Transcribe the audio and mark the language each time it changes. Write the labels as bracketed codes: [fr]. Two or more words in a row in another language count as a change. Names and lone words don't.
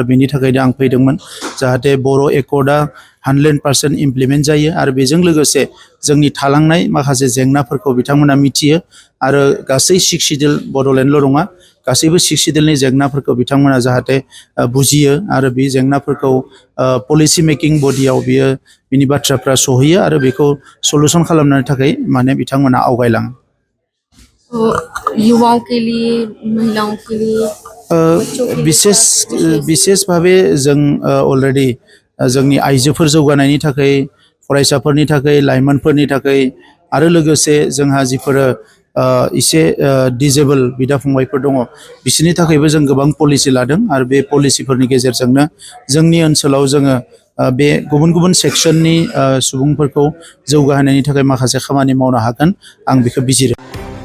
[brx] बेनि थाखायनो आं फैदोंमोन जाहाथे बर' एकर्डआ 100% इमप्लिमेन्ट जायो आरो बेजों लोगोसे जोंनि थालांनाय माखासे जेंनाफोरखौ बिथांमोना मिथियो आरो गासै 6 सिडिउल बड'लेण्डल' नङा गासैबो 6 सिडिउलनि जेंनाफोरखौ बिथांमोना जाहाथे बुजियो आरो बे जेंनाफोरखौ [en] policy making [brx] बडियाव बियो बिनि बाथ्राफ्रा सहैयो आरो बेखौ सलुसन खालामनो थाखाय माने बिथांमोना आवगायलाङो [hi] युवाओं के लिए महिलाओं के लिए [brx] विशेष भावे जों अलरेडी जोंनि आइजोफोर जौगानायनि थाखाय फरायसाफोरनि थाखाय लाइमोनफोरनि थाखाय आरो लोगोसे जोंहा जिफोर इसे डिजेबल बिदा फंबायफोर दङ बिसोरनि थाखायबो जों गोबां पलिसि लादों आरो बे पलिसिफोरनि गेजेरजोंनो जोंनि ओनसोलाव जोङो बे गुबुन गुबुन सेक्सननि सुबुंफोरखौ जौगाहोनायनि थाखाय माखासे खामानि मावनो हागोन आं बेखौ बिजिरो